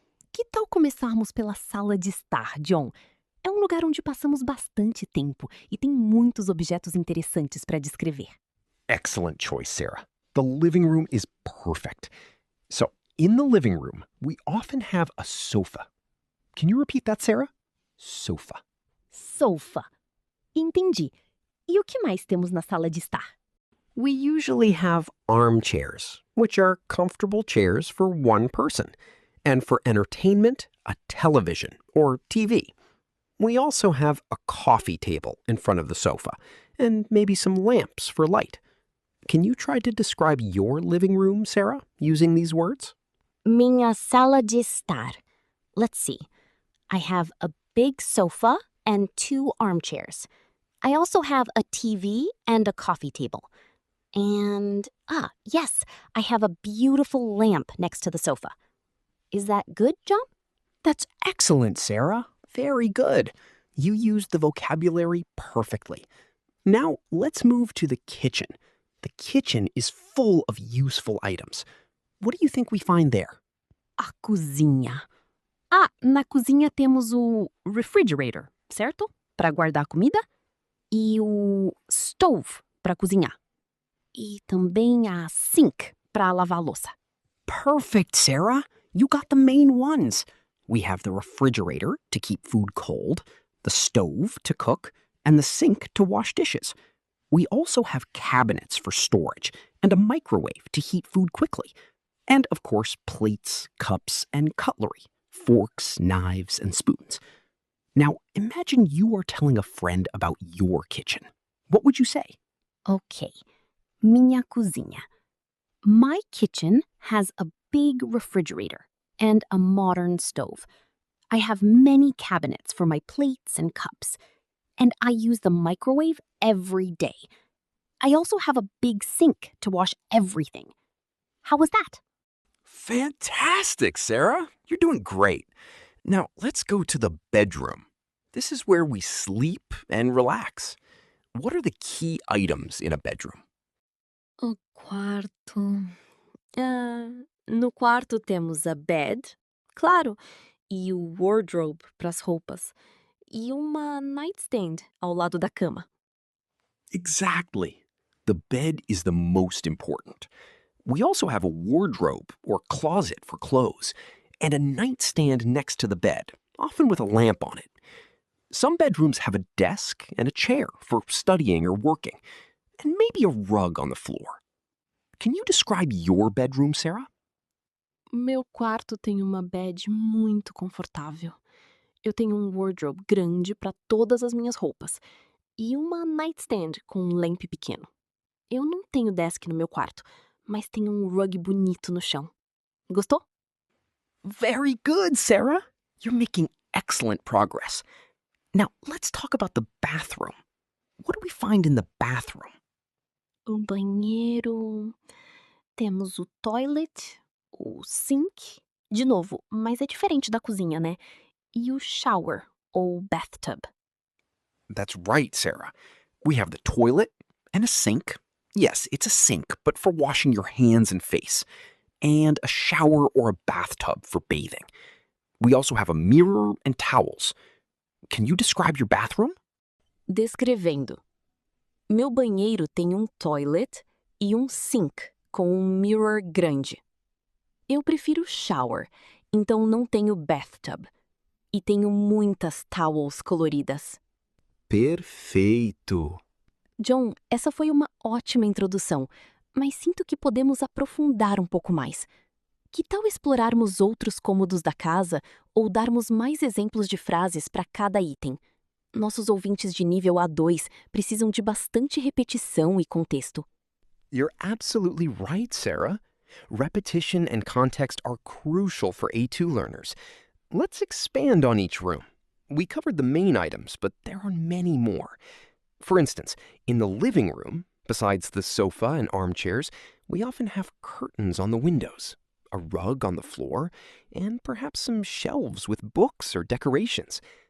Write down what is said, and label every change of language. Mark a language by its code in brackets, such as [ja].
[pt] Que tal começarmos pela sala de estar, John? É um lugar onde passamos bastante tempo e tem muitos objetos interessantes para descrever. [en] Excellent choice, Sarah. The living room is perfect. So, in the living room, we often have a sofa. Can you repeat that, Sarah? Sofa. [pt] Sofa. Entendi. E o que mais temos na sala de estar? [en] We usually have armchairs, which are comfortable chairs for one person, and for entertainment, a television or TV. We also have a coffee table in front of the sofa, and maybe some lamps for light. Can you try to describe your living room, Sarah, using these words? [pt] Minha sala de estar. [en] Let's see. I have a big sofa and 2 armchairs. I also have a TV and a coffee table. And, yes, I have a beautiful lamp next to the sofa. Is that good, John? That's excellent, Sarah. Very good. You used the vocabulary perfectly. Now, let's move to the kitchen. The kitchen is full of useful items. What do you think we find there? [pt] A cozinha. Na cozinha temos o refrigerator, certo? Para guardar comida. E o stove, para cozinhar. E também a sink, para lavar a louça. [en] Perfect, Sarah. You got the main ones. We have the refrigerator to keep food cold, the stove to cook, and the sink to wash dishes. We also have cabinets for storage and a microwave to heat food quickly. And, of course, plates, cups, and cutlery, forks, knives, and spoons. Now, imagine you are telling a friend about your kitchen. What would you say? [pt] Ok. Minha cozinha. [en] My kitchen has a big refrigerator and a modern stove. I have many cabinets for my plates and cups. And I use the microwave every day. I also have a big sink to wash everything. How was that? Fantastic, Sarah. You're doing great. Now, let's go to the bedroom. This is where we sleep and relax. What are the key items in a bedroom? [pt] O quarto. No quarto temos a bed, claro, e o wardrobe para as roupas, e uma nightstand ao lado da cama. [en] Exactly. The bed is the most important. We also have a wardrobe or closet for clothes, and a nightstand next to the bed, often with a lamp on it. Some bedrooms have a desk and a chair for studying or working, and maybe a rug on the floor. Can you describe your bedroom, Sarah? [pt] Meu quarto tem uma bed muito confortável. Eu tenho um wardrobe grande para todas as minhas roupas e uma nightstand com um lamp pequeno. Eu não tenho desk no meu quarto, mas tenho um rug bonito no chão. Gostou? [en] Very good, Sarah. You're making excellent progress. Now, let's talk about the bathroom. What do we find in the bathroom? [pt] O banheiro. Temos o toilet, o sink. De novo, mas é diferente da cozinha, né? E o shower, ou bathtub. [en] That's right, Sarah. We have the toilet and a sink. Yes, it's a sink, but for washing your hands and face. And a shower or a bathtub for bathing. We also have a mirror and towels. Can you describe your bathroom? [pt] Descrevendo. Meu banheiro tem um toilet, e sink com mirror grande. Eu prefiro shower, então não tenho bathtub. E tenho muitas towels coloridas. Perfeito! John, essa foi uma ótima introdução, mas sinto que podemos aprofundar um pouco mais. Que tal explorarmos outros cômodos da casa ou darmos mais exemplos de frases para cada item? Nossos ouvintes de nível A2 precisam de bastante repetição e contexto. [en] You're absolutely right, Sarah. Repetition and context are crucial for A2 learners. Let's expand on each room. We covered the main items, but there are many more. For instance, in the living room, besides the sofa and armchairs, we often have curtains on the windows, a rug on the floor, and perhaps some shelves with books or decorations.